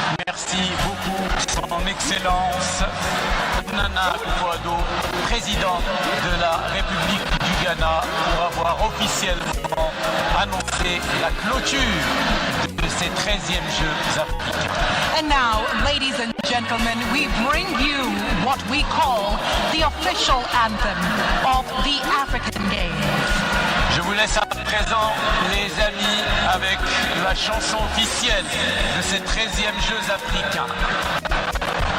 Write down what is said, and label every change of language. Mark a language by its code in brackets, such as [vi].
[fr] Merci beaucoup, Son Excellence Nana Akufo-Addo, président de la République du Ghana, pour avoir officiellement annoncé la clôture de ces 13e Jeux africains. [en] And now, ladies and gentlemen, we bring you what we call the official anthem of the African Games. [fr] Je vous laisse à présent, les amis, avec la chanson officielle de ces 13e Jeux africains.